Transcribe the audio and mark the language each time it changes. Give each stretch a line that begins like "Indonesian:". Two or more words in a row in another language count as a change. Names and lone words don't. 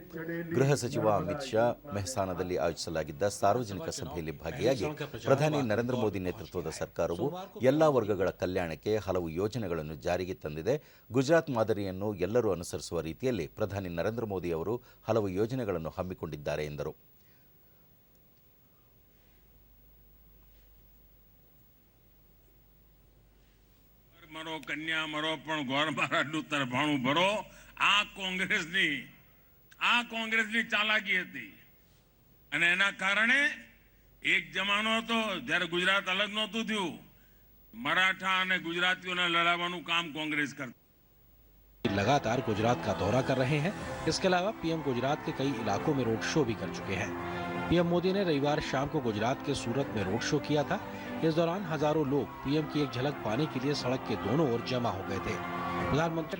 Kannada: ಗೃಹ ಸಚಿವ ಅಮಿತ್ ಶಾ ಮೆಹಸಾನದಲ್ಲಿ ಆಯೋಜಿಸಲಾಗಿದ್ದ ಸಾರ್ವಜನಿಕ ಸಭೆಯಲ್ಲಿ ಭಾಗಿಯಾಗಿ ಪ್ರಧಾನಿ ನರೇಂದ್ರ ಮೋದಿ ನೇತೃತ್ವದ ಸರ್ಕಾರವು ಎಲ್ಲಾ ವರ್ಗಗಳ ಕಲ್ಯಾಣಕ್ಕೆ ಹಲವು ಯೋಜನೆಗಳನ್ನು ಜಾರಿಗೆ ತಂದಿದೆ. ಗುಜರಾತ್ ಮಾದರಿಯನ್ನು ಎಲ್ಲರೂ ಅನುಸರಿಸುವ ರೀತಿಯಲ್ಲಿ ಪ್ರಧಾನಿ ನರೇಂದ್ರ ಮೋದಿ ಅವರು ಹಲವು ಯೋಜನೆಗಳನ್ನು ಹಮ್ಮಿಕೊಂಡಿದ್ದಾರೆ ಎಂದರು.
Gujarati: મરો કન્યા મરો પણ ઘર મારાનું તરફાણું ભરો. આ કોંગ્રેસની ચાલાકી હતી અને એના કારણે એક જમાનો હતો જ્યારે ગુજરાત અલગ નહોતું થયું, મરાઠા અને ગુજરાતીઓને લડાવવાનું કામ કોંગ્રેસ કરતી.
Hindi: लगातार गुजरात का दौरा कर रहे हैं. इसके अलावा पीएम गुजरात के कई इलाकों में रोड शो भी कर चुके हैं. पीएम मोदी ने रविवार शाम को गुजरात के सूरत में रोड शो किया था. इस दौरान हजारों लोग पीएम की एक झलक पाने के लिए सड़क के दोनों ओर जमा हो गए थे. प्रधानमंत्री